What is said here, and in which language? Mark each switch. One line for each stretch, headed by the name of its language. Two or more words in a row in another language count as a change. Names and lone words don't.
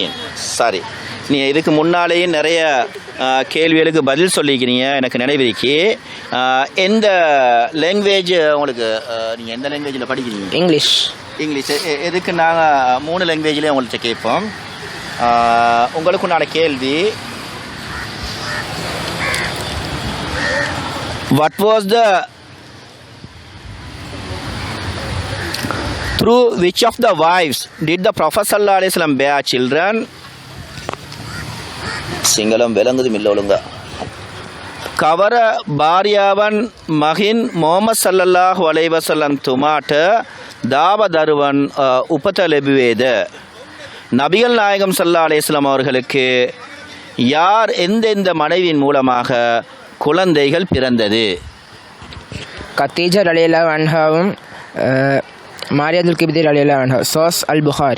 Tamil: சரி, நீ இதுக்கு முன்னாலேயே நிறைய கேள்விகளுக்கு பதில் சொல்லிக்கிறீங்க, எனக்கு நினைவிருக்கு. எந்த லாங்குவேஜ் உங்களுக்கு, நீங்கள் எந்த லாங்குவேஜில் படிக்கிறீங்க? இங்கிலீஷ். எதுக்கு நாங்கள் 3 லாங்குவேஜ்லேயே உங்கள்கிட்ட கேட்போம். உங்களுக்குண்டான கேள்வி,
English: what was the through which of the wives did the Prophet
Arabic: صلى الله عليه وسلم
English: bear children? සිංහලම් වෙලඟුදු මිල්ල ඔලුංග.
Sinhala: කවර භාර්යාවන් මහින් මොහමද්
Arabic: صلى الله عليه وسلم
Sinhala: තුමාට දාව දරුවන් උපත ලැබුවේද?
Tamil: நபிகள் நாயகம்
Arabic: صلى الله عليه وسلم
Tamil: அவர்களுக்கு யார் எந்தெந்த மனைவியின் மூலமாக குழந்தைகள் பிறந்தது? கத்தீஜா
Arabic: رضي الله عنها
Tamil: மாரியாதுல் கிப்தி
Arabic: رضي الله عنها.
Tamil: சோஸ் அல் புகாரி.